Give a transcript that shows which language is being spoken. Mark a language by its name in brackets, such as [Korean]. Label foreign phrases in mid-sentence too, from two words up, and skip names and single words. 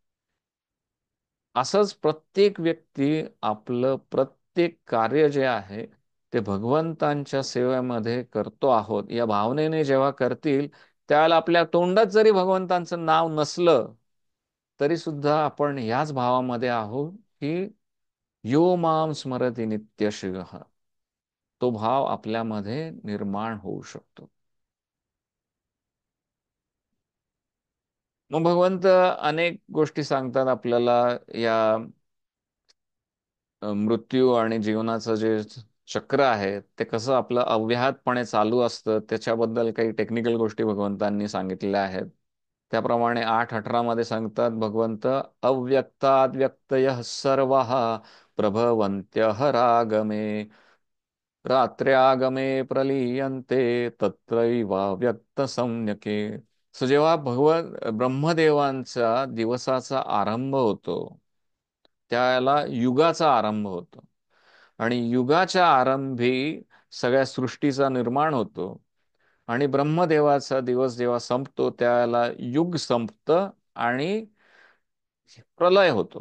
[Marathi] असंच प्रत्येक व्यक्ती आपलं प्रत्येक कार्य जे आहे ते भगवंतांच्या सेवेमध्ये करतो आहोत या भावनेने जेव्हा करतील, त्यावेळेला आपल्या तोंडात जरी भगवंतांचं नाव नसलं तरी सुद्धा आपण याच भावामध्ये आहोत की [Sanskrit] यो माम स्मरती नित्यशः, [Marathi] तो भाव आपल्यामध्ये निर्माण होऊ शकतो. मग भगवंत अनेक गोष्टी सांगतात आपल्याला या मृत्यू आणि जीवनाचं जे चक्र आहे ते कसं आपलं अव्याहतपणे चालू असतं त्याच्याबद्दल काही टेक्निकल गोष्टी भगवंतांनी सांगितलेल्या आहेत. त्याप्रमाणे 8:18 मध्ये सांगतात भगवंत, [Sanskrit] अव्यक्ताद् व्यक्तय सर्व प्रभवन्त्यः रागमे रात्र्यागमे प्रलीयन्ते तत्रैव व्यक्त सम्यके. [Marathi] सो जेव्हा ब्रह्मदेवांचा दिवसाचा आरंभ होतो त्याला युगाचा आरंभ होतो आणि युगाच्या आरंभी सगळ्या सृष्टीचा निर्माण होतो आणि ब्रह्मदेवाचा दिवस जेव्हा संपतो त्याला युग संपतं आणि प्रलय होतो.